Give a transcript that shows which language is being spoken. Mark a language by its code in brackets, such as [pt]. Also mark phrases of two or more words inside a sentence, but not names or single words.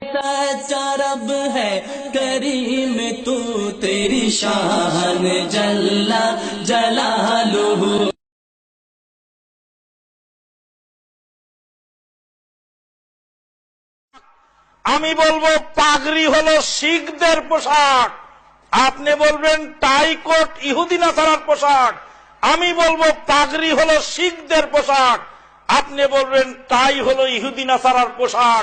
[hi] सच्चा रब है करीम तू तेरी शान [ar] جل جلاله. [bn] আমি বলবো পাগড়ি হলো শিখদের পোশাক, আপনি বলবেন [en] tie coat [bn] ইহুদি নাসারার পোশাক। আমি বলবো পাগড়ি হলো শিখদের পোশাক, আপনি বলবেন টাই হলো ইহুদি নাসারার পোশাক।